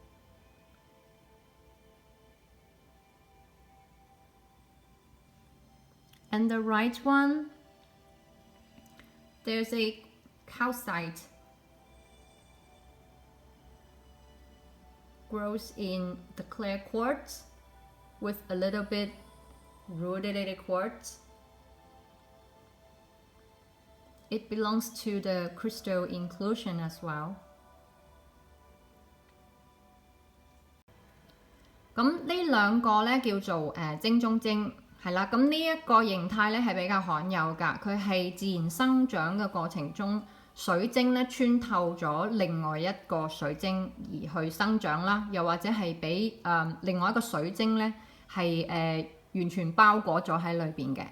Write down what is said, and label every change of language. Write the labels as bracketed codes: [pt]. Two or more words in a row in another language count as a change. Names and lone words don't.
[en] And the right one, there's a calcite grows in the clear quartz with a little bit rhodolite quartz. It belongs to the crystal inclusion as well. [yue] 咁呢兩個呢叫做晶中晶，係啦。咁呢一個形態呢係比較罕有㗎，佢係自然生長嘅過程中，水晶呢穿透咗另外一個水晶而去生長啦，又或者係俾另外一個水晶呢係完全包裹咗喺裏邊嘅。